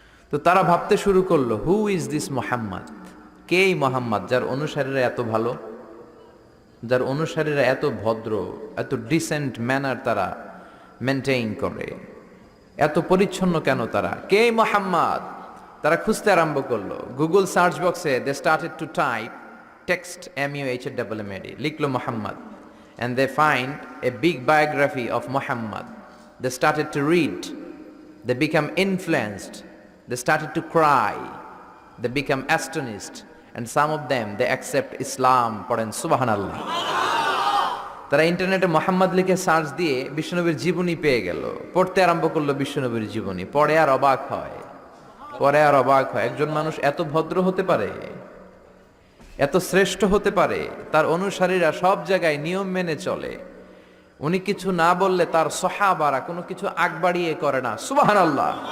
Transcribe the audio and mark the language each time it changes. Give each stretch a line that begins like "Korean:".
Bangla: তো তারা ভাবতে শুরু করলো,
English: Who is this Muhammad?
Bangla: কে এই মোহাম্মদ যার অনুসারীরা এত ভালো, যার অনুসারীরা এত ভদ্র, এত ডিসেন্ট ম্যানার তারা মেনটেইন করে, এত পরিচ্ছন্ন কেন তারা? কে এই মোহাম্মদ? তারা খুঁজতে আরম্ভ করলো। গুগল সার্চ বক্সে
English: they started to type text MUHAMMAD,
Bangla: লিখলো Mohammad,
English: and they find a big biography of Muhammad. They started to read, they become influenced, they started to cry, they become astonished, and some of them they accept Islam.
Bangla: পড়েন সুবহানাল্লাহ। তারা ইন্টারনেটে মোহাম্মদ লিখে search দিয়ে বিশ্বনবীর জীবনী পেয়ে গেল, পড়তে আরম্ভ করলো বিশ্বনবীর জীবনী। পড়ে আর অবাক হয়, পরে আর অবাক হয়, একজন মানুষ এত ভদ্র হতে পারে, এত শ্রেষ্ঠ হতে পারে, তার অনুসারীরা সব জায়গায় নিয়ম মেনে চলে, উনি কিছু না বললে তার সাহাবারা কোনো কিছু আগ বাড়িয়ে করে না। সুবহানাল্লাহ।